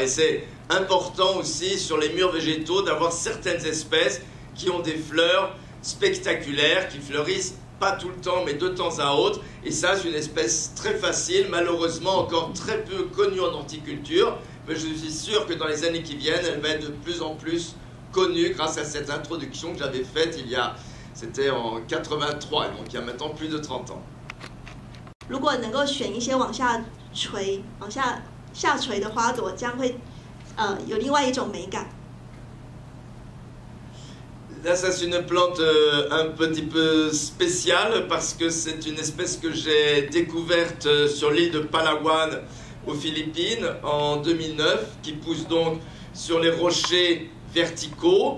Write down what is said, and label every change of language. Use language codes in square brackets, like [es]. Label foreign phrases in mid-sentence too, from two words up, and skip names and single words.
[fr] Et c'est important aussi sur les murs végétaux d'avoir certaines espèces qui ont des fleurs spectaculaires, qui fleurissent pas tout le temps, mais de temps à autre. Et ça, c'est une espèce très facile, malheureusement encore très peu connue en horticulture. Mais je suis sûr que dans les années qui viennent, elle va être de plus en plus connue grâce à cette introduction que j'avais faite c'était en 83, donc il y a maintenant plus de 30 ans. [zh] 如果能够选一些往下垂的花朵，这样会有另外一种美感。 [fr] Là, ça c'est une plante un petit peu spéciale parce que c'est une espèce que j'ai découverte sur l'île de Palawan aux Philippines en 2009, qui pousse donc sur les rochers verticaux.